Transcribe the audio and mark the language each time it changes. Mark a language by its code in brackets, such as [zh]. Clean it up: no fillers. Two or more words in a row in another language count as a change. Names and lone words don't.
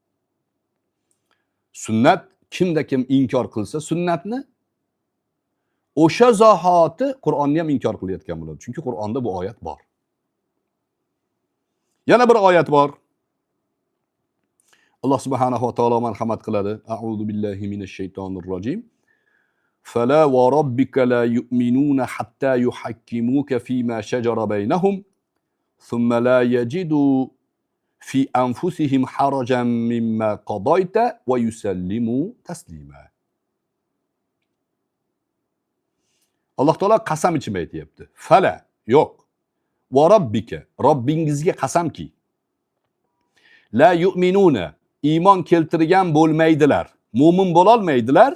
[uz] Sunnat kimda kim inkor qilsa sunnatni o'sha zahoti Qur'onni ham inkor qilayotgan bo'ladi. Chunki Qur'onda bu oyat bor. Yana bir oyat bor. Alloh [ar] سبحانه وتعالى [uz] marhamat qiladi. [ar] أعوذ بالله من الشيطان الرجيم. فلا وربك لا يؤمنون حتى يحكموك فيما شجر بينهم ثم لا يجدوا في أنفسهم حرجا مما قضيت ويسلموا تسليما. [uz] Alloh taolo qasam ichib aytayapti. Fala, yo'q. [ar] وربك, [uz] Robbingizga qasamki. [ar] لا يؤمنون, [uz] iymon keltirgan bo'lmaydilar, mo'min bo'la olmaydilar.